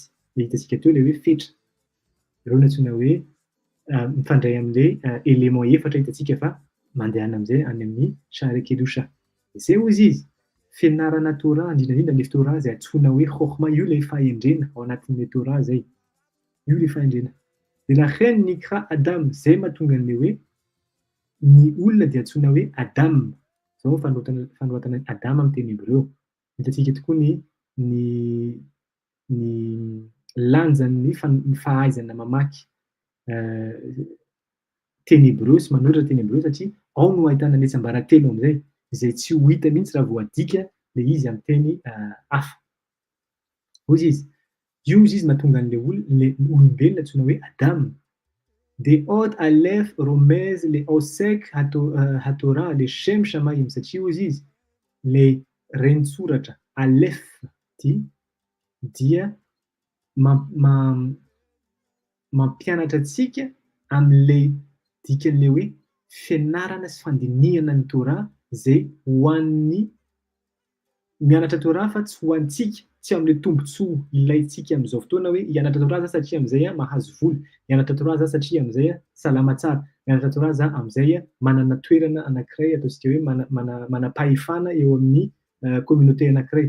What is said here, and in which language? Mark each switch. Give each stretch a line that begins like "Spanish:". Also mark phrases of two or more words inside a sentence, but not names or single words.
Malagasy: Le hitantsika teo ilay hoe fetra. Ireo antsoina hoe mifandray amin'ilay élément efatra hitantsika fa mandehana amin'izay any amin'ny Shara Kedusha. Zay ozy izy. fianarana Torah indrindrandrindra le Torah zay antsoina hoe chokhma, io le fahendrena ao anatin'le Torah zay. Io le fahendrena. De
Hebrew: לכן נקרא אדם,
Malagasy: zay mahatonga an'le hoe ny olona dia antsoina hoe Adam. Zao fanoratana Adam amin'ny teny hébreu. Hitantsika tokoa ny lanjan'ny fahaizana mamaky teny hébreu sy manoratra teny hébreu satria ao no ahitana ny tsiambaratelo am'zay, izay tsy ho hita mihitsy raha vao adika le izy amin'ny teny hafa. Hoy izy, io izy mahatonga an'le olombelona antsoina hoe Adam.
Hebrew: De עוד אלף רומז לעוסק התורה לשם שמים,
Malagasy: satria hoy izy le renitsoratra alef ty dia mampianatra antsika am'le dikan'le hoe fianarana sy fandinihana ny Torah zay ho an'ny mianatra Torah fa tsy ho antsika, tsy am'le tombontsoa ilaintsika am'izao fotoana hoe hianatra Torah za satria am'zay mahazo vola, hianatra Torah za satria am'zay salama tsara, mianatra Torah za am'zay manana toerana anankiray ataontsika hoe manam-pahefana eo amin'ny communauté anankiray.